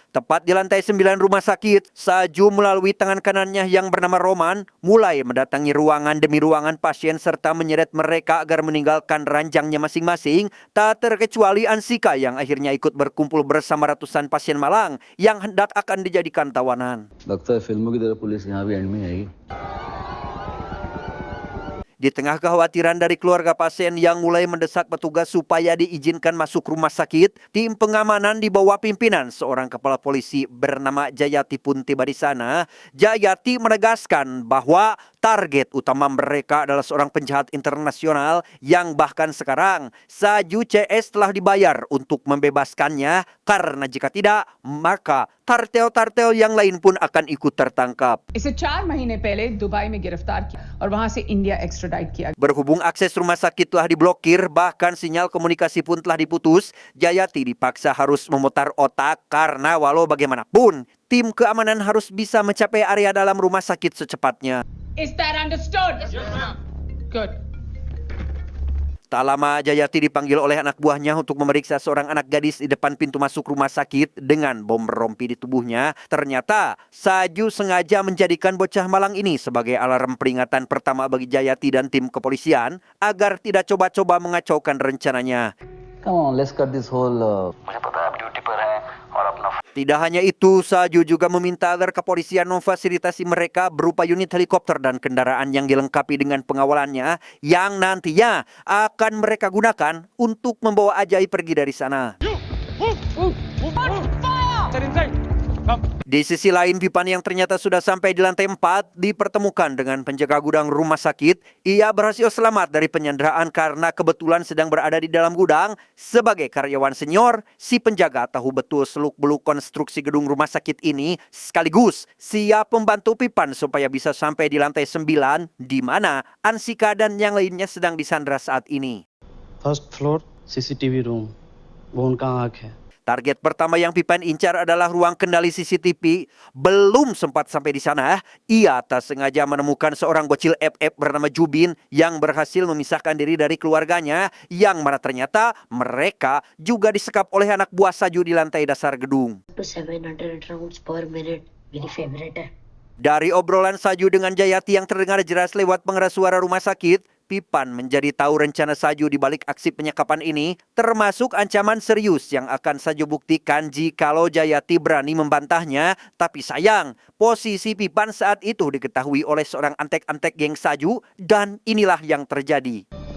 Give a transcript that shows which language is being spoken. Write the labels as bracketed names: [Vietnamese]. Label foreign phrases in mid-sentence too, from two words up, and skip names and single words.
[Indonesian] Tepat di lantai 9 rumah sakit, Saju melalui tangan kanannya yang bernama Roman mulai mendatangi ruangan demi ruangan pasien serta menyeret mereka agar meninggalkan ranjangnya masing-masing. Tak terkecuali Ansika yang akhirnya ikut berkumpul bersama ratusan pasien Malang yang hendak akan dijadikan tawanan. [Hindi] लगता है फिल्मों की तरह पुलिस यहाँ भी एंड में आएगी. [Indonesian] Di tengah kekhawatiran dari keluarga pasien yang mulai mendesak petugas supaya diizinkan masuk rumah sakit, tim pengamanan di bawah pimpinan seorang kepala polisi bernama Jayati pun tiba di sana. Jayati menegaskan bahwa target utama mereka adalah seorang penjahat internasional yang bahkan sekarang Saju CS telah dibayar untuk membebaskannya karena jika tidak, maka tartel-tartel yang lain pun akan ikut tertangkap. [Hindi] इसे 4 महीने पहले दुबई में गिरफ्तार किया और वहां से इंडिया एक्स्ट्राडाइट किया. [Indonesian] Berhubung akses rumah sakit telah diblokir, bahkan sinyal komunikasi pun telah diputus, Jayati dipaksa harus memutar otak karena walau bagaimanapun, tim keamanan harus bisa mencapai area dalam rumah sakit secepatnya. [English] Is that understood? Yes, ma'am. Good. [Indonesian] Tak lama Jayati dipanggil oleh anak buahnya untuk memeriksa seorang anak gadis di depan pintu masuk rumah sakit dengan bom rompi di tubuhnya. Ternyata Saju sengaja menjadikan bocah Malang ini sebagai alarm peringatan pertama bagi Jayati dan tim kepolisian agar tidak coba-coba mengacaukan rencananya. [English] Come on, let's cut this whole. [Hindi] मुझे पता है आप ड्यूटी [Indonesian] Tidak hanya itu, Saju juga meminta agar kepolisian memfasilitasi mereka berupa unit helikopter dan kendaraan yang dilengkapi dengan pengawalannya yang nantinya akan mereka gunakan untuk membawa Ajai pergi dari sana. Di sisi lain, Pipan yang ternyata sudah sampai di lantai 4 dipertemukan dengan penjaga gudang rumah sakit. Ia berhasil selamat dari penyanderaan karena kebetulan sedang berada di dalam gudang. Sebagai karyawan senior, si penjaga tahu betul seluk-beluk konstruksi gedung rumah sakit ini sekaligus siap membantu Pipan supaya bisa sampai di lantai 9 di mana Ansika dan yang lainnya sedang disandra saat ini. [English] First floor, CCTV room. [Hindi] वो उनका आँख है. [Indonesian] Target pertama yang Pipan incar adalah ruang kendali CCTV. Belum sempat sampai di sana, ia tak sengaja menemukan seorang bocil FF bernama Jubin yang berhasil memisahkan diri dari keluarganya, yang mana ternyata mereka juga disekap oleh anak buah Saju di lantai dasar gedung. [English] To 700 rounds per minute, very favorite है. [Indonesian] Dari obrolan Saju dengan Jayati yang terdengar jelas lewat pengeras suara rumah sakit, Pipan menjadi tahu rencana Saju di balik aksi penyekapan ini, termasuk ancaman serius yang akan Saju buktikan jikalau Jayati berani membantahnya. Tapi sayang, posisi Pipan saat itu diketahui oleh seorang antek-antek geng Saju, dan inilah yang terjadi.